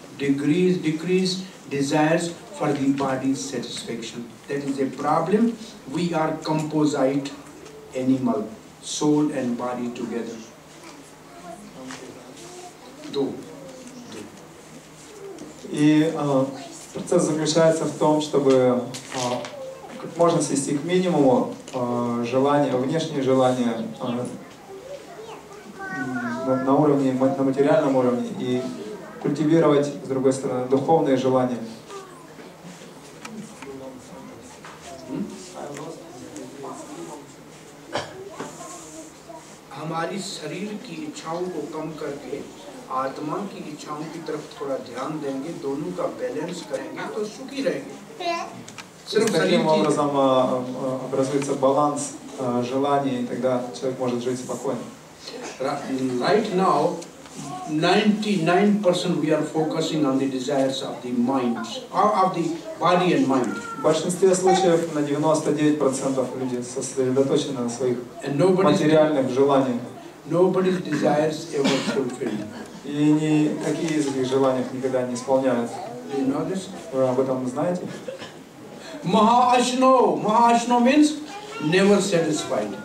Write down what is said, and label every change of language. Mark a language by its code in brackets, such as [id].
[en] Decrease desires for the body's satisfaction. That is a problem. We are composite animal, soul and body together. [ru] И процесс заключается в том, чтобы как можно свести к минимуму желания, внешние желания на уровне, на материальном уровне, и культивировать, с другой стороны, духовные желания. [hi] हमारी शरीर की इच्छाओं को कम करके आत्मा की इच्छाओं की तरफ थोड़ा ध्यान देंगे, दोनों का बैलेंस करेंगे तो सुखी रहेंगे. [ru] Таким образом образуется баланс желаний, и тогда человек может жить спокойно. [en] Right now, 99% we are focusing on the desires of the mind, of the body and mind. [ru] В большинстве случаев на 99% люди сосредоточены на своих материальных желаниях. [en] Nobody's desires ever fulfilled. [ru] И никакие из этих желаний никогда не исполняются. [en] Do you know this? [ru] Вы об этом знаете? [en] Mahashno means never satisfied.